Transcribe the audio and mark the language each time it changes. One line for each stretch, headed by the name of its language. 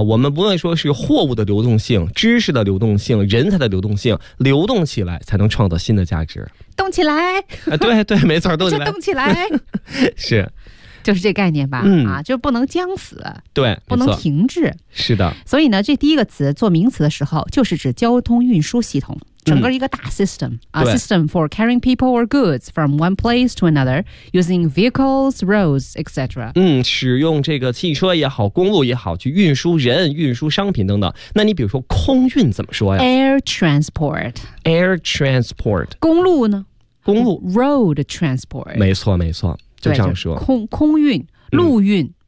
Chinese: 我们不论说是货物的流动性、知识的流动性、人才的流动性，流动起来才能创造新的价值。动起来！对对，没错，动起来，动起来，是。就是这概念吧、嗯、啊，就不能僵死，对，不能停滞，是的。所以呢，这第一个词做名词的时候就是指交通运输系统，整个一个大 system、嗯、
English: a system for carrying people or goods from one place to another using vehicles, roads, etc.
Chinese: 嗯，使用这个汽车也好，公路也好，去运输人、运输商品等等。那你比如说空运怎么说呀？
English: Air transport. Air transport.
Chinese: 公路呢？公路。
English: Road transport.
Chinese: 没错没错，就这样说，空运、陆运，